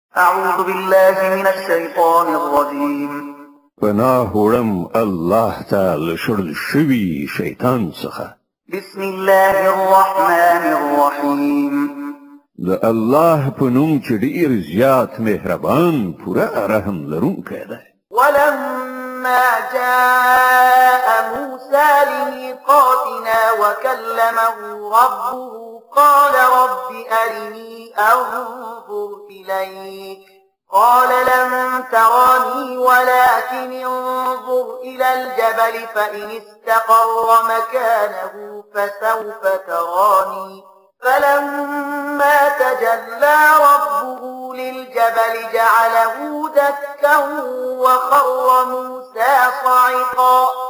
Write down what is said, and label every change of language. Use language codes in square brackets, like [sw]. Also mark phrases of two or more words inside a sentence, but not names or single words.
[ar] أعوذ بالله من الشيطان الرجيم. [ps] پناهوړم الله تعالی شړل شوي شیطان څخه. [ar] بسم الله الرحمن الرحيم. [ps] د الله په نوم چې ډېر زیات مهربان پوره رحم لرونکی دی. [ar] ولما جاء موسى لميقاتنا وكلمه ربه قال رب أرني أنظر إليك قال لن تراني ولكن انظر إلى الجبل فإن استقر مكانه فسوف تراني فلما تجلى ربه للجبل جعله دكا وخر موسى صعقا